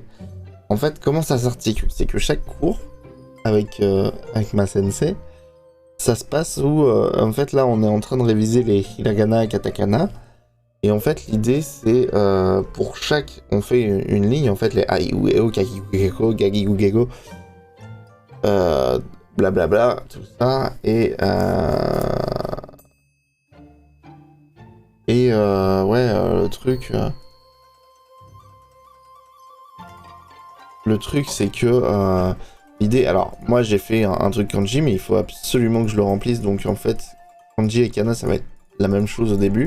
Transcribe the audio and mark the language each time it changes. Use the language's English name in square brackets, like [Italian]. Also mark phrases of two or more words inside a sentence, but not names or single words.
[French] En fait comment ça s'articule, c'est que chaque cours avec ma sensei, ça se passe où en fait là on est en train de réviser les hiragana et katakana. Et en fait l'idée c'est pour chaque, on fait une ligne en fait, les a, [Japanese] i, u, e, o, kaki, gu, geko, gagi, gu, gego, [French] blablabla, tout ça, et ouais, le truc c'est que l'idée, alors moi j'ai fait un truc kanji, mais il faut absolument que je le remplisse, donc en fait kanji et kana ça va être la même chose au début.